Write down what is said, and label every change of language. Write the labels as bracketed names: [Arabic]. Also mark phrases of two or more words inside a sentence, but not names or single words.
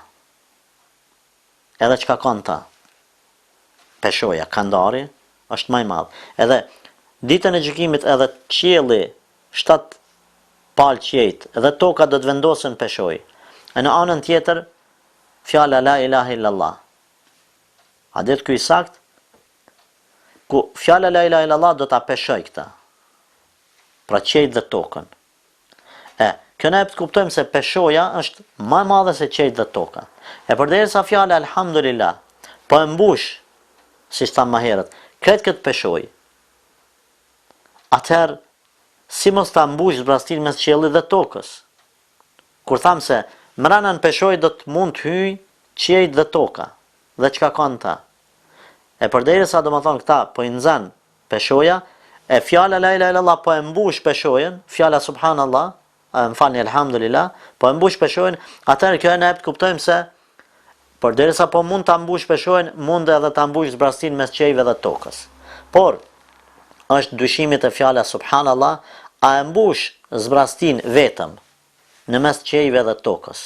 [Albanian] Edhe çka kanë ta? Peshoja, kandari, është më i madh. Edhe ditën e gjykimit edhe qielli 7 palë qiejt, edhe toka do të vendosen peshoj. E në anën tjetër, fjala [Arabic] لا إله إلا الله. [Albanian] A det ky i sakt? Ku fjala [Arabic] لا إله إلا الله [Albanian] do ta peshoj këta. Pra qiejt dhe tokën. Kjo ne të kuptojmë se peshoja është më e madhe se qiejt dhe toka. E përderisa fjala alhamdulillah po e mbush, siç thamë më herët, këtë peshoj. Atëherë, si mos ta mbush zbrastin mes qiellit dhe tokës? Kur thamë se mrena në peshoj do të mund të hyj qiejt dhe toka, dhe çka kanë ta? E përderisa do më thonë këta po i nxan peshoja, e fjala [Arabic] لا إله إلا الله [Albanian] po e mbush peshojen, fjala subhanallah, më falni alhamdulillah, po e mbush peshojën, atëherë kjo ne kuptojmë se përderisa po mund ta mbush peshojën, mund edhe ta mbush zbrastin mes qiejve dhe tokës. Por është dyshimit e fjala subhanallah, a e mbush zbrastin vetëm në mes qiejve dhe tokës.